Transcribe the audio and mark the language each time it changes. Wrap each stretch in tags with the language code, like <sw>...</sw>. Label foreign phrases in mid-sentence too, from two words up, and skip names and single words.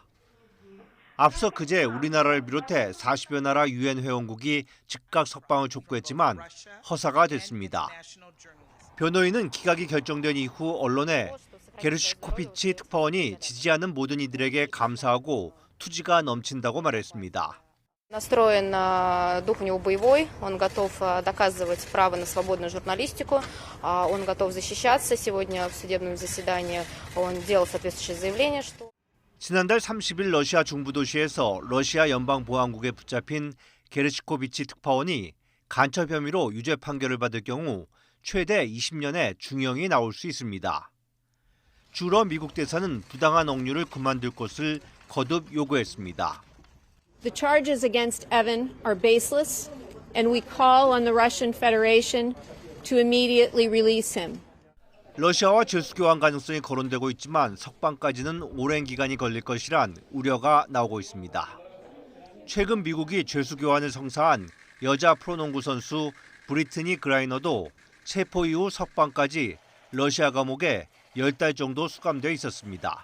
<ko>앞서 그제 우리나라를 비롯해 40여 나라 유엔 회원국이 즉각 석방을 촉구했지만 허사가 됐습니다. 변호인은 기각이 결정된 이후 언론에 게르시코비치 특파원이 지지하는 모든 이들에게 감사하고 투지가 넘친다고 말했습니다.</ko> <ru>Настроен дух у него боевой, он готов доказывать право на свободную журналистику, он готов защищаться. Сегодня в судебном заседании он делал соответствующее заявление, что...</ru> <ko>지난달 30일 러시아 중부 도시에서 러시아 연방보안국에 붙잡힌 게르시코비치 특파원이 간첩 혐의로 유죄 판결을 받을 경우 최대 20년의 중형이 나올 수 있습니다. 주로 미국 대사는 부당한 억류를 그만둘 것을 거듭 요구했습니다.</ko> <en>The charges against Evan are baseless, and we call on the Russian Federation to immediately release him.</en> <ko>러시아와 죄수 교환 가능성이 거론되고 있지만 석방까지는 오랜 기간이 걸릴 것이란 우려가 나오고 있습니다. 최근 미국이 죄수 교환을 성사한 여자 프로농구 선수 브리트니 그라이너도 체포 이후 석방까지 러시아 감옥에 10달 정도 수감돼 있었습니다.</ko>